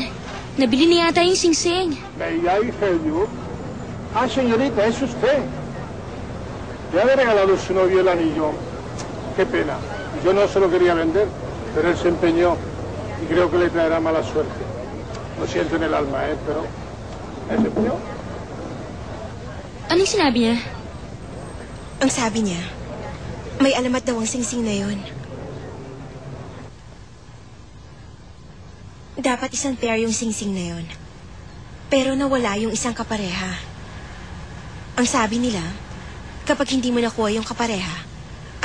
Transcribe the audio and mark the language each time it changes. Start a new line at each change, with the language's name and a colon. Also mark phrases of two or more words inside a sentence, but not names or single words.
Filipino: Nabili niya yata yung singsing.
English: May I help you?
Spanish: Ah, señorita, es usted. Le había regalado su novio el anillo. Qué pena. Yo no se lo quería vender, pero él se empeñó y creo que le traerá mala suerte. Lo siento en el alma, pero él se empeñó.
Filipino: Anong sinabi niya? Ang sabi niya, may alamat daw ang singsing na yun. Dapat isang pair yung singsing na yun. Pero nawala yung isang kapareha. Ang sabi nila, kapag hindi mo nakuha yung kapareha,